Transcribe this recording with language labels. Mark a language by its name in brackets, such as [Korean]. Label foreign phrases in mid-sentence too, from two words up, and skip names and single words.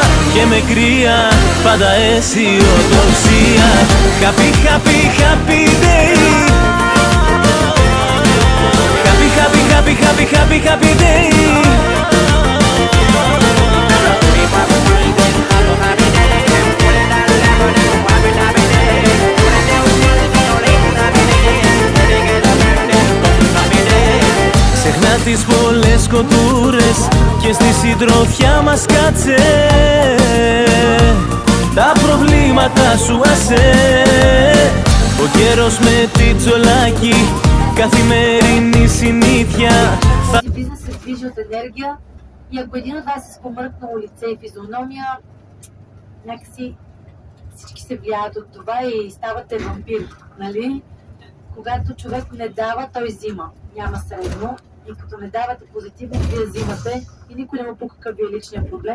[Greek] και με κρύα, πάντα αισιοδοξία. [English] Happy, happy, happy day. Happy, happy, happy, happy, happy, happy day. [Greek] Ξεχνά τις πολλές κοτούρες και στη συντροφιά μας κάτσε. Τα προβλήματα σου άσε. Ο καιρός με τιτσολάκι, καθημερινή συνήθεια. [Bulgarian] Бизнес се движи от енергия и ако един от вас е с помръкнало лице и физиономия, някакси всички се влияят от това и ставате вампир, нали? Когато човек не дава, той взима. Няма средно. И като не давате позитивно, вие взимате и никой не му пука какъв ви е личният проблем.